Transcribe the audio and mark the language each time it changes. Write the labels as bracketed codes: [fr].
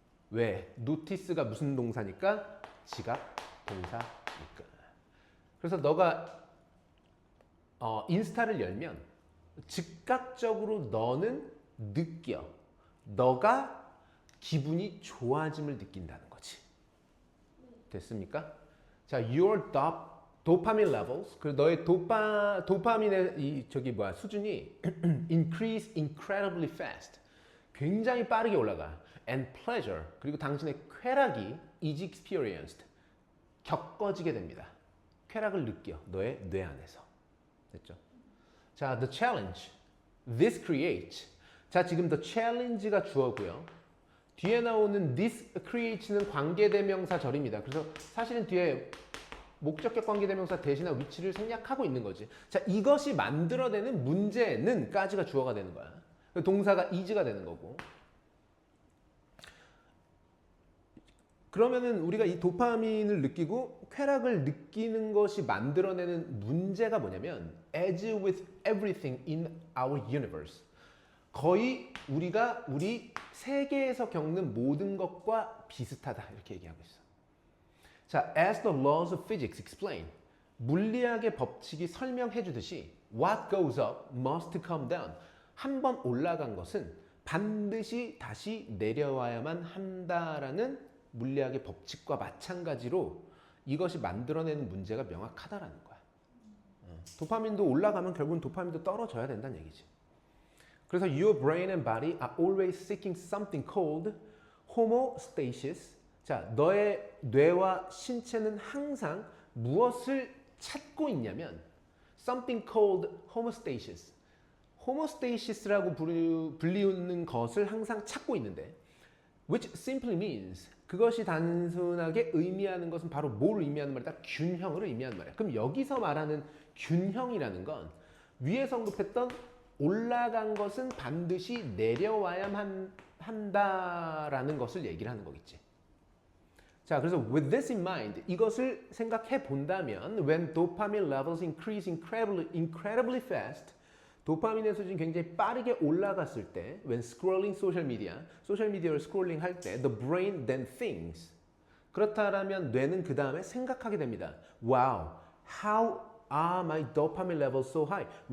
[ko] 왜? notice가 무슨 동사니까? 지각 동사니까. 그래서 너가 인스타를 열면 즉각적으로 너는 느껴. 너가 기분이 좋아짐을 느낀다는 거지. 됐습니까? [en] 자, your dopamine levels, [ko] 그 너의 도파민의 수준이 [en] increase incredibly fast. [ko] 굉장히 빠르게 올라가. [en] And pleasure, [ko] 그리고 당신의 쾌락이 [en] is experienced. [ko] 겪어지게 됩니다. 쾌락을 느껴. 너의 뇌 안에서. 됐죠? 자, [en] the challenge. This creates. [ko] 자, 지금 the challenge가 주어고요. 뒤에 나오는 [en] this creates [ko] 는 관계대명사절입니다. 그래서 사실은 뒤에 목적격 관계대명사 대신한 위치를 생략하고 있는 거지. 자, 이것이 만들어내는 문제는까지가 주어가 되는 거야. 동사가 is가 되는 거고. 그러면은 우리가 이 도파민을 느끼고 쾌락을 느끼는 것이 만들어내는 문제가 뭐냐면 [en] as with everything in our universe. [ko] 거의 우리가 우리 세계에서 겪는 모든 것과 비슷하다 이렇게 얘기하고 있어. [en] 자, as the laws of physics explain. [ko] 물리학의 법칙이 설명해 주듯이 [en] what goes up must come down. [ko] 한 번 올라간 것은 반드시 다시 내려와야만 한다라는 물리학의 법칙과 마찬가지로 이것이 만들어내는 문제가 명확하다라는 거야. 도파민도 올라가면 결국은 도파민도 떨어져야 된다는 얘기지. [en] 그래서 your brain and body are always seeking something called homeostasis. [ko] 자, 너의 뇌와 신체는 항상 무엇을 찾고 있냐면 [en] something called homeostasis. [ko] homostasis라고 불리우는 것을 항상 찾고 있는데 [en] which simply means [ko] 그것이 단순하게 의미하는 것은 바로 뭘 의미하는 말이다? 균형을 의미하는 말이야. 그럼 여기서 말하는 균형이라는 건 위에서 언급했던 올라간 것은 반드시 내려와야만 한다라는 것을 얘기를 하는 거겠지. [en] 자, 그래서 with this in mind, [ko] 이것을 생각해 본다면 [en] when dopamine levels increase incredibly fast, [ko] 도파민의 수준이 굉장히 빠르게 올라갔을 때 [en] when scrolling [ko] 소셜미디어를 스크롤링 할 때 [en] the brain then thinks. [ko] 그렇다면 뇌는 그 다음에 생각하게 됩니다. [en] Wow, how are my dopamine levels so high?